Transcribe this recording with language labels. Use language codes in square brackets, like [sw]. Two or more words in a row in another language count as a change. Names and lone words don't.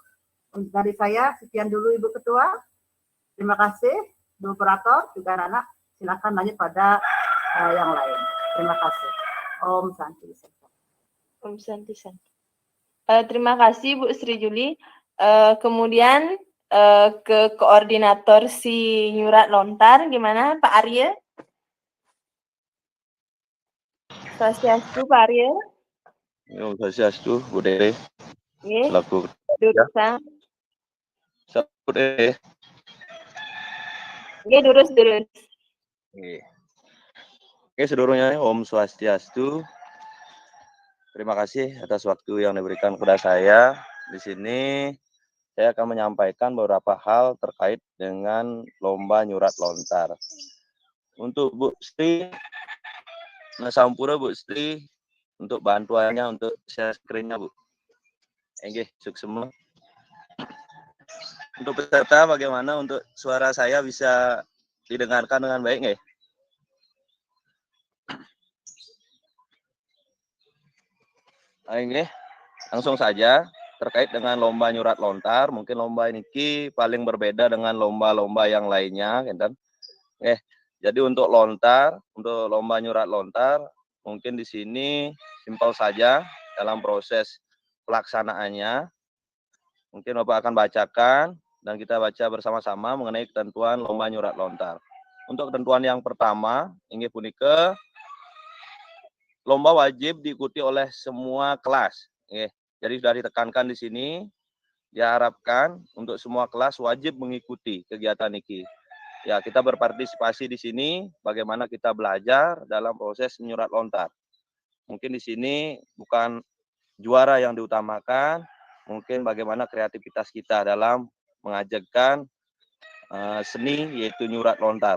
[id] Untuk dari saya, sekian dulu Ibu Ketua. Terima kasih, Bu Operator, juga anak-anak. Silakan lanjut pada yang lain. Terima kasih. [ban] Om Santi. Om Santi. [id] Terima kasih Bu Sri Juli. Kemudian ke koordinator si Nyurat Lontar, gimana Pak Arya? Swastiastu Pak Arya. [ban] Om Swastiastu, [id] Bu Dede. Selaku [ban] Durusan. [id] Bu Dede. [ban] Durus. [id] Oke, seluruhnya [ban] Om Swastiastu. [id] Terima kasih atas waktu yang diberikan kepada saya. Di sini saya akan menyampaikan beberapa hal terkait dengan lomba Nyurat Lontar. Untuk Bu Sri, Sampura Bu Sri untuk bantuannya untuk [en] share screen- [id] nya Bu. Oke, sukses semua. Untuk peserta bagaimana untuk suara saya bisa didengarkan dengan baik nggak? Oke, langsung saja terkait dengan lomba nyurat lontar, mungkin lomba ini paling berbeda dengan lomba-lomba yang lainnya, kan? Jadi untuk lomba nyurat lontar, mungkin di sini simpel saja dalam proses pelaksanaannya. Mungkin Bapak akan bacakan dan kita baca bersama-sama mengenai ketentuan lomba nyurat lontar. Untuk ketentuan yang pertama, [ban] inggih punika [id] lomba wajib diikuti oleh semua kelas. Jadi sudah ditekankan di sini, diharapkan untuk semua kelas wajib mengikuti kegiatan ini. Ya, kita berpartisipasi di sini bagaimana kita belajar dalam proses menyurat lontar. Mungkin di sini bukan juara yang diutamakan, mungkin bagaimana kreativitas kita dalam mengajarkan seni yaitu nyurat lontar.